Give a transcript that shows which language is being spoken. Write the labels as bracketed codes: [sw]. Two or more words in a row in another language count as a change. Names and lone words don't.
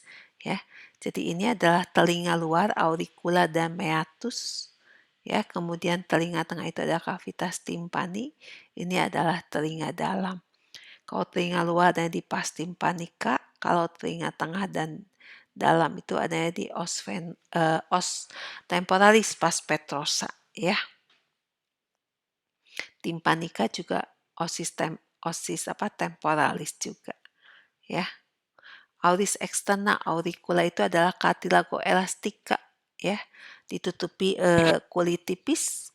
[id] Ya, jadi ini adalah telinga luar, auricula dan meatus. Ya, kemudian telinga tengah itu adalah [la] cavitas timpani. [id] Ini adalah telinga dalam. Kalau telinga luar ada di [la] pars timpanica, [id] kalau telinga tengah dan dalam itu adanya di [la] os temporalis pars petrosa, [id] ya. Timpanica juga [la] osis temporalis [id] juga, ya. [la] Auris externa auricula [id] itu adalah [la] cartilago elastica, [id] ya, ditutupi kulit tipis.